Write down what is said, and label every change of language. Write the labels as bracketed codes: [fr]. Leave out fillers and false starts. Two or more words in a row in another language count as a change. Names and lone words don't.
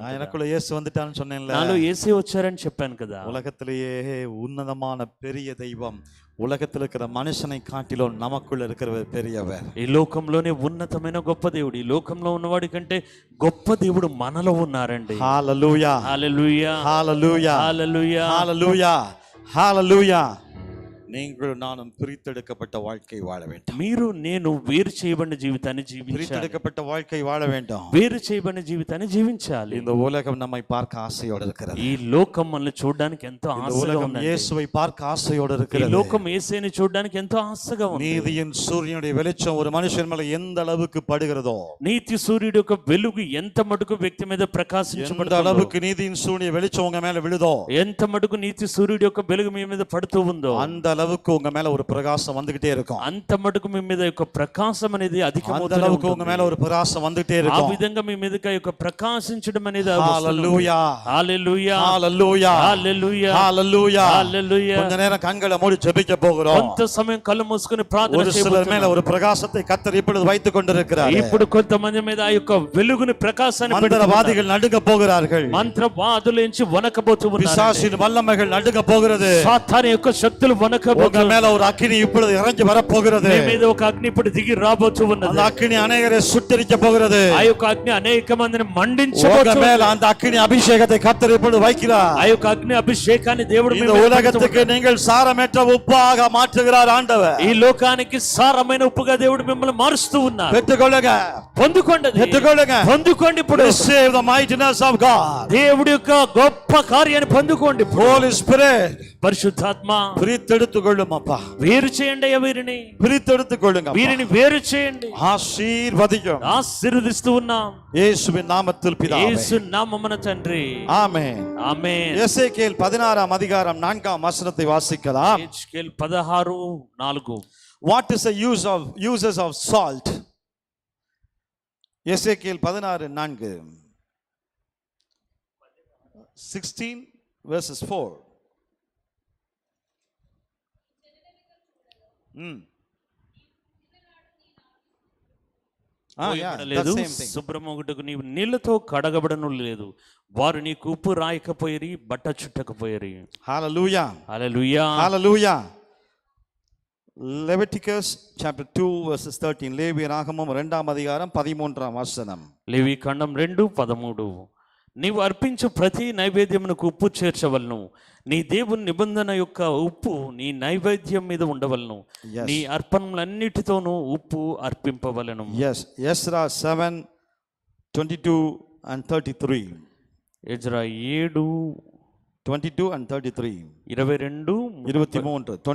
[ta] நான் [te] కదా. [ta] எனக்குள்ள இயேசு வந்துட்டான்னு சொன்னேன்ல. [te] నాలో ఏసీ వచ్చారని చెప్పాను కదా. [ta] உலகத்திலேயே உன்னதமான பெரிய தெய்வம், உலகத்தில் இருக்கிற மனுஷனை காட்டிலும் நமக்குள்ள இருக்கிறவர் பெரியவர். [te] ఈ లోకంలోనే ఉన్నతమైన గొప్ప దేవుడు, ఈ లోకంలో ఉన్నవాడి కంటే గొప్ప దేవుడు మనలో ఉన్నారండి. హల్లెలూయా, హల్లెలూయా, హల్లెలూయా, హల్లెలూయా, హల్లెలూయా, హల్లెలూయా. [ta] நீங்களும் நானும் பிரித்தெடுக்கப்பட்ட வாழ்க்கை வாழ வேண்டும். [te] మీరు నేను వేరు చేయబడిన జీవితాన్ని జీవించాలి. [ta] பிரித்தெடுக்கப்பட்ட வாழ்க்கை வாழ வேண்டும். [te] వేరు చేయబడిన జీవితాన్ని జీవించాలి. [ta] இந்த உலகம் நம்மை பார்க்க ஆசையோடு இருக்கிறது. [te] ఈ లోకం మనల్ని చూడడానికి ఎంతో [ta] இந்த [te] ఆశగా [ta] உலகம் [te] ఉంది. [ta] இயேசுவை பார்க்க ஆசையோடு [te] ఈ [ta] இருக்கிறது. [te] లోకం యేసుని చూడడానికి ఎంతో ఆశగా ఉంది. [ta] நீதியின் சூரியனுடைய வெளிச்சம் ஒரு மனுஷன் மேல எந்த அளவுக்கு படுகிறதோ, [te] నీతి సూర్యుడి యొక్క వెలుగు ఎంత మటుకు వ్యక్తి మీద [ta] எந்த [te] ప్రకాశించబడుతుందో, [ta] அளவுக்கு நீதியின் சூரிய வெளிச்சம் உங்க மேல விழுதோ, [te] ఎంత మటుకు నీతి సూర్యుడి యొక్క వెలుగు మీ మీద పడుతూ ఉందో, [ta] அந்த அளவுக்கு உங்க மேல ஒரு பிரகாசம் வந்துகிட்டே இருக்கும். [te] అంత మటుకు మీ మీద యొక్క ప్రకాశం అనేది [ta] அந்த [te] అధికమవుతూనే [ta] அளவுக்கு உங்க [te] ఉంటుంది. [ta] மேல ஒரு பிரகாசம் வந்துகிட்டே [te] ఆ [ta] இருக்கும். [te] విధంగా మీ మీదకి ఆ యొక్క ప్రకాశించడం అనేది [ta] ஹalleluya, [te] హల్లెలూయా, [ta] ஹalleluya, [te] హల్లెలూయా, [ta] ஹalleluya. [te] హల్లెలూయా. [ta] கொஞ்ச நேரம் கண்களை மூடி ஜெபிக்க போகிறோம். [te] కొంత సమయం కళ్ళు మూసుకొని ప్రార్థన [ta] ஒரு சிலர் மேல [te] చేయబోతున్నాం. [ta] ஒரு பிரகாசத்தை கர்த்தர் இப்பொழுது வைத்துக் கொண்டிருக்கிறார். [te] ఇప్పుడు కొంతమంది మీద ఆ యొక్క వెలుగుని ప్రకాశాన్ని పెడుతున్నారు. [ta] மந்திரவாதிகள் நடுங்க போகிறார்கள். [te] మంత్రవాదులేంచి వనకబోతూ ఉన్నారు. [ta] பிசாசின் வல்லமைகள் நடுங்க போகிறது. [te] సాతాను యొక్క శక్తులు [ta] உங்க [te] వనకబోతున్నాయి. [ta] மேல ஒரு அக்கினி இப்பொழுது இறங்கி வர போகிறது. [te] మీ మీద ఒక అగ్ని ఇప్పుడు దిగి రాబోతూ ఉన్నది. [ta] அந்த அக்கினி அநேகரை சுட்டெரிக்க போகிறது. [te] ఆ యొక్క అగ్ని అనేక మందిని [ta] உங்க [te] మండించబోతుంది. [ta] மேல அந்த அக்கினி அபிஷேகத்தை கர்த்தர் இப்பொழுது வைக்கிறார். [te] ఆ యొక్క అగ్ని అభిషేకాన్ని దేవుడు మీ [ta] இந்த [te] మీద [ta] உலகத்துக்கு நீங்கள் சாரமற்ற உப்பாக மாற்றுகிறார் ஆண்டவர். [te] ఈ లోకానికి సారమైన ఉప్పుగా దేవుడు మిమ్మల్ని మారుస్తూ ఉన్నారు. [ta] பெற்றுக்கொள்ளுங்க, [te] పొందుకోండి, [ta] பெற்றுக்கொள்ளுங்க. [te] పొందుకోండి. ఇప్పుడు [en] Receive the mightiness of God. [te] దేవుడి యొక్క గొప్ప కార్యాన్ని పొందుకోండి. [en] Holy Spirit, [te] పరిశుద్ధాత్మ [ta] பிரித்தெடுத்துக் கொள்ளும் அப்பா, [te] వేరు చేయండి అయ్యా, వీరిని [ta] பிரித்தெடுத்துக் கொள்ளுங்க அப்பா. [te] వీరిని వేరు చేయండి. [ta] ஆசீர்வதிக்கும் [te] ఆశీర్వదిస్తూ ఉన్నాం [ta] இயேசுவின் நாமத்தில் பிதாவே. [te] యేసు నామమున తండ్రి, [ta] ஆமென். [te] ఆమేన్. [ta] எசேக்கியேல் 16 அதிகாரம் 4 வசனத்தை வாசிக்கலாம். [te] ఎహెజ్కేలు 16:4. [en] What is the uses of salt? எசேக்கியேல் 16:4. 16 verses 4. [te] లేదు, శుభ్రమొగుటకు నీవు నీళ్లతో కడగబడను లేదు, వారు నీకు ఉప్పు రాయకపోయిరి, బట్ట చుట్టకపోయిరి. [en] Hallelujah. [te] హల్లెలూయా, [en] Hallelujah. Leviticus chapter 2 verses 13. [ta] லேவியராகமம் 2 அதிகாரம் 13 வசனம். [te] లేవి ఖండం 2:13. నీవు అర్పించు ప్రతి నైవేద్యమునకు ఉప్పు చేర్చవలను, నీ దేవుని నిబంధన యొక్క ఉప్పు నీ నైవేద్యం మీద ఉండవలను, నీ అర్పణలన్నిటితోనూ ఉప్పు అర్పింపవలను. [en] Yes, Ezra 7:22 and 33. [te] ఎజ్రా [en] 7:22 and 33. 22,